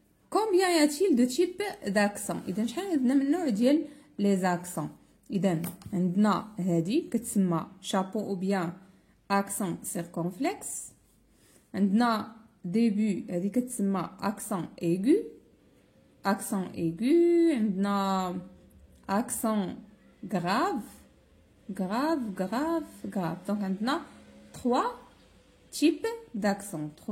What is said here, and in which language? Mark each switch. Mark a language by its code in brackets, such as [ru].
[fr] Combien y a-t-il de types d'accents? [ar] إذا شحال عندنا من نوع ديال [fr] les accents؟ [ar] إذا عندنا هذه كتسمى [fr] chapeau ou bien accent circonflexe. [ar] عندنا début هذه كتسمى accent aigu. عندنا [fr] accent grave. Donc, on a trois types d'accents.